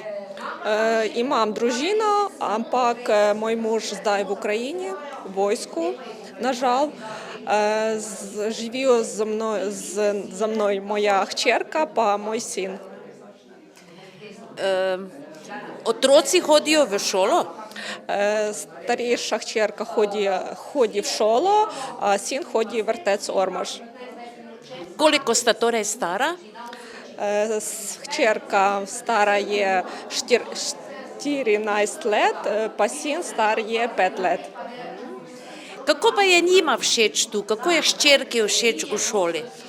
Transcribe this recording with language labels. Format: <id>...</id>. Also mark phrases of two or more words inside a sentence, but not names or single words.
<sl>Imam družino, ampak moj mož zdaj v Ukrajini, v vojsku, nažal. Živijo za mной moja hčerka pa moj sin. Otroci hodijo v šolo?</sl> <uk>Старіша hčerka ході в школу, а син ході в вертець Ормош.</uk> <sl>Koliko sta torej stara? Hčerka stara je 14 let, pa sin star je 5 let. Kako pa je njima všeč tu? Kako je hčerki všeč v šoli?</sl>